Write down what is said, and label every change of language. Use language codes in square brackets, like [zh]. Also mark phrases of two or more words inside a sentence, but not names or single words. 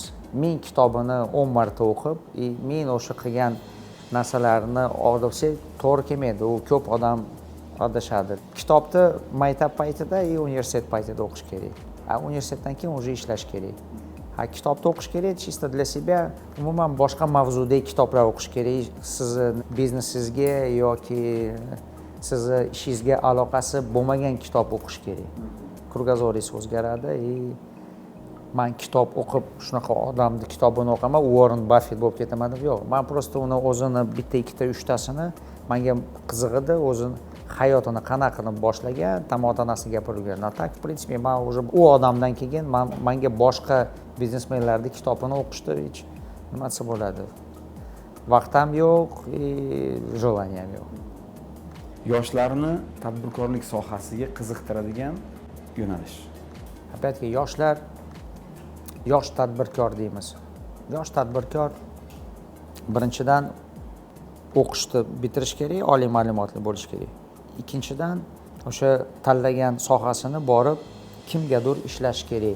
[uz] Men kitobini 10 marta o'qib, men o'sha qilgan narsalarni olsa to'g'ri kelmaydi. U ko'p odam adashadi. Kitobni maktab paytida universitet paytida o'qish kerak. Universitetdan keyin уже ishlash kerak. Kitobni o'qish kerak, [ru] чисто для себя. [uz] Umuman boshqa mavzudagi kitoblar o'qish kerak. Sizni biznesingizga yoki sizni ishingizga aloqasi bo'lmagan kitob o'qish kerak. Krugozoringiz o'zgaradi. Men kitob o'qib shunaqa odamni kitobini o'qaman, Warren Buffett bo'lib ketaman deb yo'q. Men просто uni o'zini bitta, ikkita, uchtasini menga qiziqdi, o'zini hayotini qanaqa qilib boshlagan, ota-onasiga gapirgan. [ru] Tak, в принципе, [uz] men уже u odamdan keyin menga boshqa biznesmenlarning kitobini o'qishda hech nimasi bo'ladi. Vaqtim yo'q, желанием yo'q. Yoshlarni tadbirkorlik sohasiga qiziqtiradigan yo'nalish. [ru] Опять-таки, [uz] yosh tadbirkor deymiz. Yosh tadbirkor birinchidan o'qishni bitirish kerak, oliy ma'lumotli bo'lish kerak. Ikkinchidan o'sha tanlagan sohasini borib kimgadir ishlash kerak.